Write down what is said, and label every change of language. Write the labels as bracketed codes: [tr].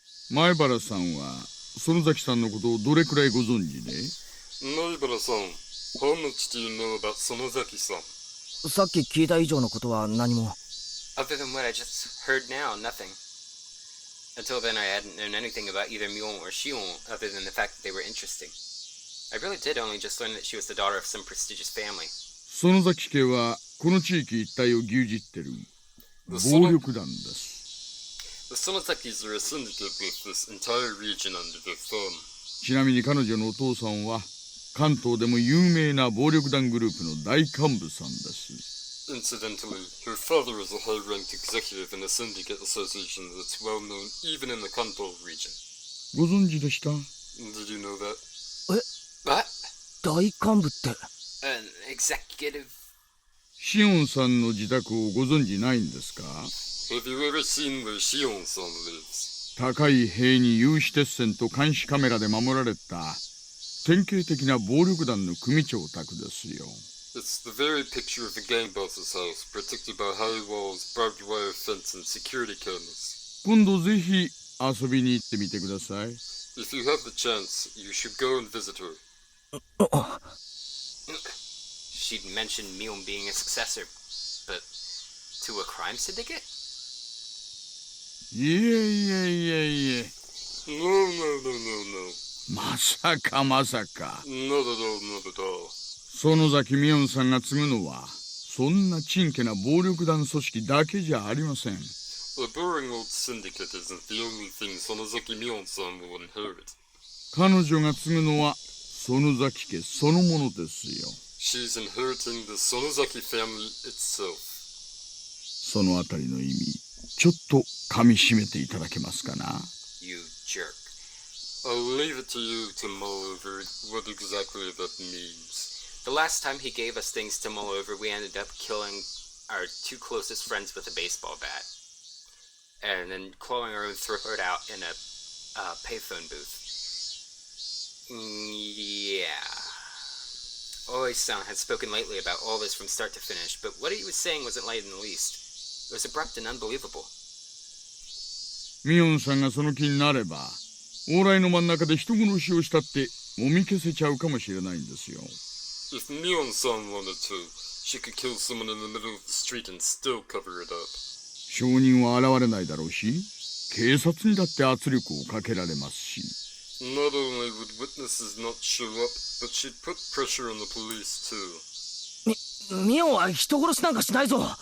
[ja] 前原さんは園崎さんのことをどれくらいご存知で？ [en] Naibara-san, how much do you know about Sonozaki-san? [ja] さっき聞いた以上のことは何も。 [en] Other than what I just heard now, nothing. Until then, I hadn't known anything about either Myon or Shion other than the fact that they were interesting. I really did only just learn that she was the daughter of some prestigious family. [ja] 園崎家はこの地域一帯を牛耳ってる暴力団です。 [en] The Sonozakis are a syndicate with this entire region under their thumb. [ja] ちなみに彼女のお父さんは関東でも有名な暴力団グループの大幹部さんです。 [en] Incidentally, her father is a high-ranked executive in a syndicate association that's well known even in the Kanto region. [ja] ご存知でした？ [en] Did you know that? What? [ja] 大幹部って。 [en] An executive? [ja] シオンさんの自宅をご存知ないんですか？ [en] Have you ever seen where Shion-san lives? [ja] 高い塀に有刺鉄線と監視カメラで守られた典型的な暴力団の組長宅ですよ。 [en] It's the very picture of a gang boss's house, protected by high walls, barbed wire fence, and security cameras. [ja] 今度ぜひ遊びに行ってみてください。 [en] If you have the chance, you should go and visit her. She'd mentioned Mion being a successor, but to a crime syndicate? [ja] いえいえいえいえ。 [en] No, no, no, no, no. [ja] まさかまさか。 [en] Not at all, not at all. [ja] 園崎美音さんが継ぐのは、そんなちんけな暴力団組織だけじゃありません。 [en] A boring old syndicate isn't the only thing Sonozaki Mion-san will inherit. [ja] 彼女が継ぐのは、園崎家そのものですよ。 [en] She's inheriting the Sonozaki family itself. [ja] そのあたりの意味、ちょっと噛み締めていただけますかな。 [en] You jerk. I'll leave it to you to mull over what exactly that means. The last time he gave us things to mull over, we ended up killing our two closest friends with a baseball bat. And then clawing our own throat out in a payphone booth. Yeah. Oi-san had spoken lightly about all this from start to finish, but what he was saying wasn't light in the least. It was abrupt and unbelievable. [ja] ミオンさんがその気になれば、往来の真ん中で人殺しをしたってもみ消せちゃうかもしれないんですよ。 [en] If Mion-san wanted to, she could kill someone in the middle of the street and still cover it up. [ja] 証人は現れないだろうし、警察にだって圧力をかけられますし。 [en] Not only would witnesses not show up, but she'd put pressure on the police too. [ja] ミオンは人殺しなんかしないぞ。